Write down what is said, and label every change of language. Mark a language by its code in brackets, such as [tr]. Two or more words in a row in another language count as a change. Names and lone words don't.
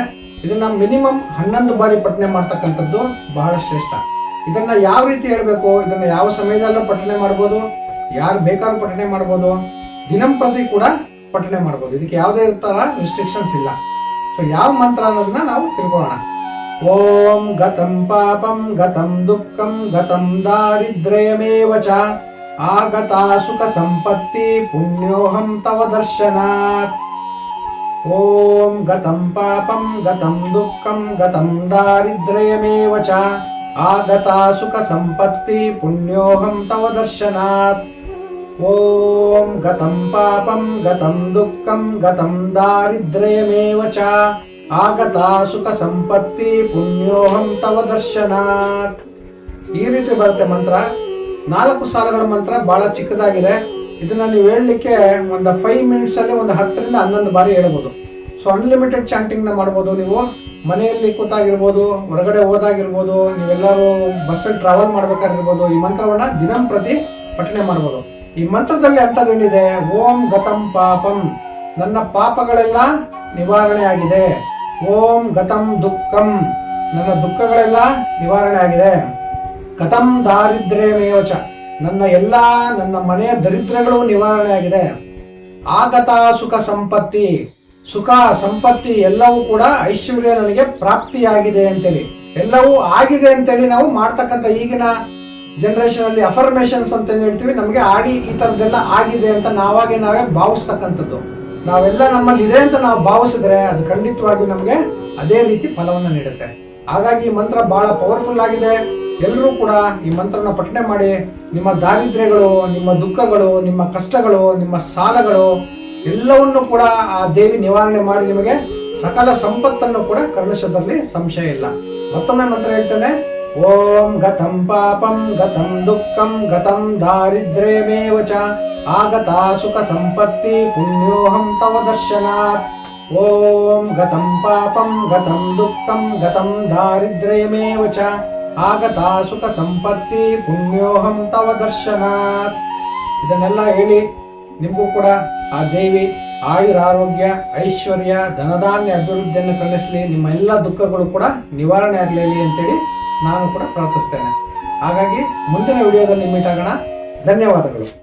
[kn] ಇದನ್ನ ಮಿನಿಮಮ್ 11 ಬಾರಿ ಪಠಣೆ ಮಾಡ್ತಕ್ಕಂಥದ್ದು ಬಹಳ ಶ್ರೇಷ್ಠ. ಇದನ್ನ ಯಾವ ರೀತಿ ಹೇಳಬೇಕು, ಇದನ್ನ ಯಾವ ಸಮಯದಲ್ಲೂ ಪಠಣೆ ಮಾಡ್ಬೋದು, ಯಾರು ಬೇಕಾದ್ರೂ ಪಠಣೆ ಮಾಡ್ಬೋದು, ದಿನಂಪ್ರತಿ ಕೂಡ ಪಠಣೆ ಮಾಡ್ಬೋದು. ಇದಕ್ಕೆ ಯಾವುದೇ ತರ ರಿಸ್ಟ್ರಿಕ್ಷನ್ಸ್ ಇಲ್ಲ. ಯಾವ ಮಂತ್ರ ಅನ್ನೋದನ್ನ ನಾವು ತಿಳ್ಕೊಳ್ಳೋಣ. [sa] ಓಂ ಗತಂ ಪಾಪಂ ಗತಂ ದುಃಖಂ ಗತಂ ದಾರಿದ್ರ್ಯಮೇವ ಚ ಆಗತಾ ಸುಖ ಸಂಪತ್ತಿ ಪುಣ್ಯೋಹಂ ತವ ದರ್ಶನಾತ್. ಓಂ ಗತಂ ಪಾಪಂ ಗತಂ ದುಃಖಂ ಗತಂ ದಾರಿದ್ರ್ಯಮೇವ ಚ ಆಗತಾ ಸುಖ ಸಂಪತ್ತಿ ಪುಣ್ಯೋಹಂ ತವ ದರ್ಶನಾತ್. ಓಂ ಗತಂ ಪಾಪಂ ಗತಂ ದುಃಖಂ ಗತಂ ದಾರಿದ್ರ್ಯಮೇವ ಚ ಆಗತಾ ಸುಖ ಸಂಪತ್ತಿ ಪುಣ್ಯೋಹಂ ತವ ದರ್ಶನಾತ್. [kn] ಈ ರೀತಿ ಬರುತ್ತೆ ಮಂತ್ರ. 4 ಸಾಲುಗಳ ಮಂತ್ರ, ಬಹಳ ಚಿಕ್ಕದಾಗಿದೆ. ಇದನ್ನ ನೀವು ಹೇಳಲಿಕ್ಕೆ ಒಂದು 5 ಮಿನಿಟ್ಸ್ ಅಲ್ಲಿ ಒಂದು 10 ರಿಂದ 11 ಬಾರಿ ಹೇಳ್ಬೋದು. [en] unlimited chanting [kn] ನ ಮಾಡ್ಬೋದು. ನೀವು ಮನೆಯಲ್ಲಿ ಕೂತಾಗಿರ್ಬೋದು, ಹೊರಗಡೆ ಹೋದಾಗಿರ್ಬೋದು, ನೀವೆಲ್ಲರೂ ಬಸ್ಸಲ್ಲಿ ಟ್ರಾವೆಲ್ ಮಾಡ್ಬೇಕಾಗಿರ್ಬೋದು, ಈ ಮಂತ್ರವನ್ನ ದಿನಂಪ್ರತಿ ಪಠಣೆ ಮಾಡ್ಬೋದು. ಈ ಮಂತ್ರದಲ್ಲಿ ಅಂತದೇನಿದೆ, [sa] ಓಂ ಗತಂ ಪಾಪಂ, [kn] ನನ್ನ ಪಾಪಗಳೆಲ್ಲ ನಿವಾರಣೆ ಆಗಿದೆ. [sa] ಓಂ ಗತಂ ದುಃಖಂ, [kn] ನನ್ನ ದುಃಖಗಳೆಲ್ಲ ನಿವಾರಣೆ ಆಗಿದೆ. [sa] ಗತಂ ದಾರಿದ್ರ್ಯಮೇವಚ, [kn] ನನ್ನ ಮನೆಯ ದರಿದ್ರಗಳು ನಿವಾರಣೆ ಆಗಿದೆ. [sa] ಆಗತ ಸುಖ ಸಂಪತ್ತಿ, [kn] ಸುಖ ಸಂಪತ್ತಿ ಎಲ್ಲವೂ ಕೂಡ ಐಶ್ವರ್ಯ ನನಗೆ ಪ್ರಾಪ್ತಿಯಾಗಿದೆ ಅಂತೇಳಿ, ಎಲ್ಲವೂ ಆಗಿದೆ ಅಂತೇಳಿ ನಾವು ಮಾಡ್ತಕ್ಕಂಥ ಈಗಿನ ಜನರೇಷನ್ ಅಲ್ಲಿ ಅಫರ್ಮೇಷನ್ಸ್ ಅಂತ ಹೇಳ್ತೀವಿ. ನಮಗೆ ಆಡಿ ಈ ತರದೆಲ್ಲ ಆಗಿದೆ ಅಂತ ನಾವೇ ಭಾವಿಸ್ತಕ್ಕಂಥದ್ದು. ನಾವೆಲ್ಲ ನಮ್ಮಲ್ಲಿ ಇದೆ ಅಂತ ನಾವು ಭಾವಿಸಿದ್ರೆ ಅದು ಖಂಡಿತವಾಗಿ ನಮಗೆ ಅದೇ ರೀತಿ ಫಲವನ್ನು ನೀಡುತ್ತೆ. ಹಾಗಾಗಿ ಈ ಮಂತ್ರ ಬಹಳ ಪವರ್ಫುಲ್ ಆಗಿದೆ. ಎಲ್ಲರೂ ಕೂಡ ಈ ಮಂತ್ರನ ಪಠಣೆ ಮಾಡಿ ನಿಮ್ಮ ದಾರಿದ್ರ್ಯಗಳು, ನಿಮ್ಮ ದುಃಖಗಳು, ನಿಮ್ಮ ಕಷ್ಟಗಳು, ನಿಮ್ಮ ಸಾಲಗಳು ಎಲ್ಲವನ್ನು ಕೂಡ ಆ ದೇವಿ ನಿವಾರಣೆ ಮಾಡಿ ನಿಮಗೆ ಸಕಲ ಸಂಪತ್ತನ್ನು ಕೂಡ ಕರುಣಿಸೋದ್ರಲ್ಲಿ ಸಂಶಯ ಇಲ್ಲ. ಮತ್ತೊಮ್ಮೆ ಮಂತ್ರ ಹೇಳ್ತೇನೆ. [sa] ಓಂ ಗತಂ ಪಾಪಂ ಗತಂ ದುಃಖಂ ಗತಂ ದಾರಿದ್ರ್ಯಮೇವ ಚ ಆಗತಾ ಸುಖ ಸಂಪತ್ತಿ ಪುಣ್ಯೋಹಂ ತವ ದರ್ಶನಾತ್. ಓಂ ಗತಂ ಪಾಪಂ ಗತಂ ದುಃಖಂ ಗತಂ ದಾರಿದ್ರ್ಯಮೇವ ಚ ಆಗತಾ ಸುಖ ಸಂಪತ್ತಿ ಪುಣ್ಯೋಹಂ ತವ ದರ್ಶನಾತ್. [kn] ಇದನ್ನೆಲ್ಲ ಹೇಳಿ ನಿಮಗೂ ಕೂಡ ಆ ದೇವಿ ಆಯುರ, ಆರೋಗ್ಯ, ಐಶ್ವರ್ಯ, ಧನಧಾನ್ಯ ಅಭಿವೃದ್ಧಿಯನ್ನು ಕರುಣಿಸಲಿ, ನಿಮ್ಮ ಎಲ್ಲ ದುಃಖಗಳು ಕೂಡ ನಿವಾರಣೆ ಆಗಲಿ ಅಂತೇಳಿ ನಾನು ಕೂಡ ಪ್ರಾರ್ಥಿಸ್ತೇನೆ. ಹಾಗಾಗಿ ಮುಂದಿನ ವಿಡಿಯೋದಲ್ಲಿ ಮೀಟ್ ಆಗೋಣ. ಧನ್ಯವಾದಗಳು.